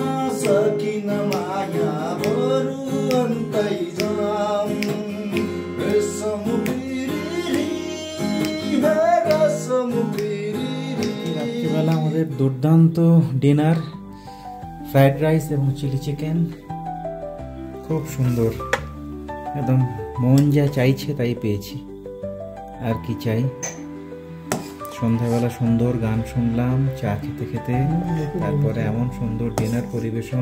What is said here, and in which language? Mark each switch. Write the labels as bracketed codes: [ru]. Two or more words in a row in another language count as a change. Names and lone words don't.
[ne] सकिन माया बरु अन्तै जाम रेशम पिरिरी रेशम पिरिरी। [bn] রাত্রিবেলা আমাদের দুর্দান্ত ডিনার, [en] fried rice [bn] এবং [en] chilli chicken, [bn] খুব সুন্দর, একদম মন যা চাইছে তাই পেয়েছি, আর কি চাই। সন্ধ্যাবেলা সুন্দর গান শুনলাম চা খেতে খেতে, তারপরে এমন সুন্দর ডিনার পরিবেশন।